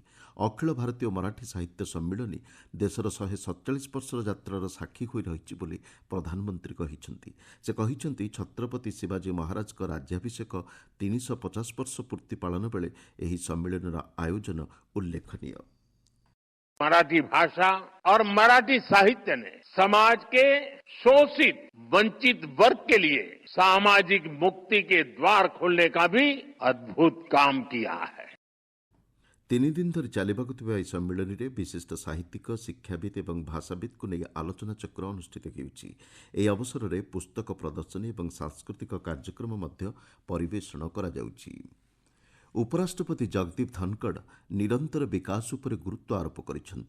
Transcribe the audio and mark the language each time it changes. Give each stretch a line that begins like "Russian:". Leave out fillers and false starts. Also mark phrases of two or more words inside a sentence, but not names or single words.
Odia: ଅଖିଳ ଭାରତୀୟ ମରାଠୀ ସାହିତ୍ୟ ସମ୍ମିଳନୀ ଦେଶର 147 ବର୍ଷର ଯାତ୍ରାର ସାକ୍ଷୀ ହୋଇ ରହିଛି ବୋଲି ପ୍ରଧାନମନ୍ତ୍ରୀ କହିଛନ୍ତି। ସେ କହିଛନ୍ତି, ଛତ୍ରପତି ଶିବାଜୀ ମହାରାଜଙ୍କ ରାଜ୍ୟାଭିଷେକ 350 ବର୍ଷ ପୂର୍ତ୍ତି ପାଳନ ବେଳେ ଏହି ସମ୍ମିଳନୀର ଆୟୋଜନ ଉଲ୍ଲେଖନୀୟ।
Hindi: मराठी भाषा और मराठी साहित्य ने समाज के शोषित वंचित वर्ग के लिए सामाजिक मुक्ति के द्वार खोलने का भी अद्भुत काम किया है।
Odia: 3 ଦିନ ଧରି ଚାଲିବାକୁ ଥିବା ଏହି ସମ୍ମିଳନୀରେ ବିଶିଷ୍ଟ ସାହିତ୍ୟିକ, ଶିକ୍ଷାବିତ୍ ଏବଂ ଭାଷାବିତ୍କୁ ନେଇ ଆଲୋଚନା ଚକ୍ର ଅନୁଷ୍ଠିତ ହେଉଛି। ଏହି ଅବସରରେ ପୁସ୍ତକ ପ୍ରଦର୍ଶନୀ ଏବଂ ସାଂସ୍କୃତିକ କାର୍ଯ୍ୟକ୍ରମ ମଧ୍ୟ ପରିବେଷଣ କରାଯାଉଛି। ଉପରାଷ୍ଟ୍ରପତି ଜଗଦୀପ ଧନକଡ଼ ନିରନ୍ତର ବିକାଶ ଉପରେ ଗୁରୁତ୍ୱ ଆରୋପ କରିଛନ୍ତି।